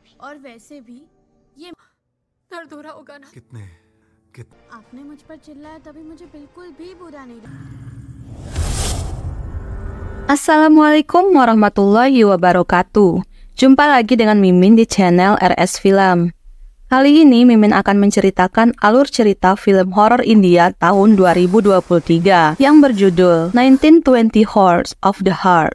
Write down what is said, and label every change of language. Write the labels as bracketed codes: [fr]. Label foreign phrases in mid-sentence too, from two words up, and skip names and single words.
[hi] और वैसे भी ये दर्द हो रहा होगा ना। कितने आपने मुझ पर चिल्लाया तभी मुझे बिल्कुल भी बुरा नहीं लगा। [ar] السلام عليكم ورحمة الله وبركاته. [id] Jumpa lagi dengan Mimin di channel RS Film. Kali ini Mimin akan menceritakan alur cerita film horor India tahun 2023 yang berjudul 1920 Horrors of the Heart.